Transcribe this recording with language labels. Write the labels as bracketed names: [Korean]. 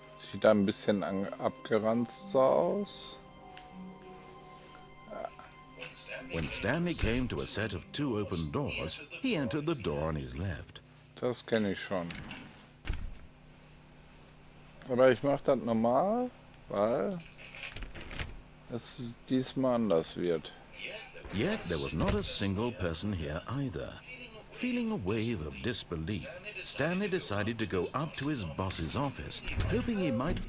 [German] Sieht da ein bisschen abgeranzt so aus. [English] When Stanley came to a set of 2 open doors, he entered the door on his left. [German] Das kenne ich schon. Aber ich mache das normal, weil es diesmal anders wird. [English] Yet there was not a single person here either. Feeling a wave of disbelief, Stanley decided to go up to his boss's office, hoping he might...